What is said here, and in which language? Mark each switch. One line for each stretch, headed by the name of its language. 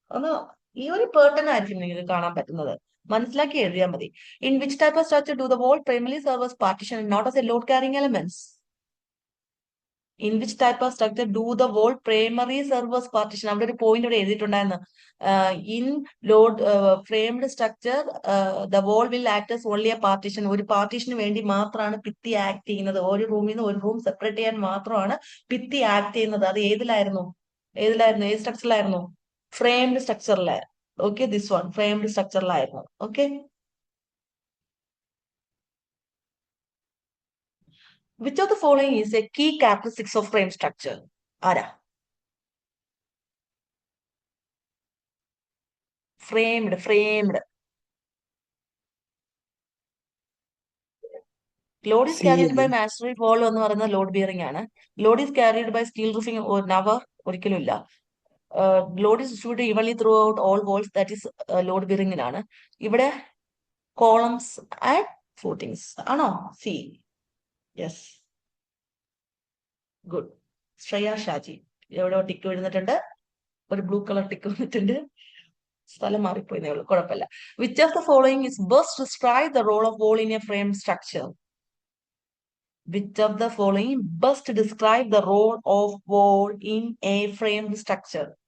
Malayalam: ഒന്ന് ഈ ഒരു പേർട്ടൺ ആയിരിക്കും നിങ്ങൾക്ക് കാണാൻ പറ്റുന്നത്. മനസ്സിലാക്കി എഴുതിയാൽ മതി.
English: In which type of structure do the wall primary serve as partition not as a load carrying elements? In which type of structure do the wall primary serve as partition?
Malayalam: അവിടെ ഒരു പോയിന്റ് ഇവിടെ എഴുതിയിട്ടുണ്ടായിരുന്നു.
English: In load framed structure the wall will act as only a partition.
Malayalam: ഒരു പാർട്ടീഷന് വേണ്ടി മാത്രമാണ് ഭിത്തി act ചെയ്യുന്നത്. ഒരു റൂമിൽ നിന്ന് ഒരു റൂം സെപ്പറേറ്റ് ചെയ്യാൻ മാത്രമാണ് ഭിത്തി ആക്ട് ചെയ്യുന്നത്. അത് ഏതിലായിരുന്നു? ഏത് സ്ട്രക്ചറിലായിരുന്നു? Framed സ്ട്രക്ചറിലായിരുന്നു. Okay, this one framed സ്ട്രക്ചറിലായിരുന്നു.
English: Okay, which of the following is a key characteristics of frame structure?
Malayalam: ആരാ?
English: Framed. Load is carried by masonry wall
Malayalam: എന്ന് പറയുന്നത്
English: Load bearing ആണ്. Load is carried by steel roofing never,
Malayalam: ഒരിക്കലും ഇല്ല.
English: Load is distributed evenly throughout all walls, that is load ബിയറിംഗിനാണ്.
Malayalam: ഇവിടെ columns and footings ആണോ? C. Yes, good. Shreya Shaji എവിടെ tick എഴുന്നിട്ടുണ്ട്? ഒരു blue colour tick വന്നിട്ടുണ്ട്. സ്ഥലം മാറിപ്പോയിന്നേ ഉള്ളൂ, കുഴപ്പമില്ല.
English: Which of the following is best describe the role of wall in a frame structure? Which of the following best describe the role of wall in a framed structure?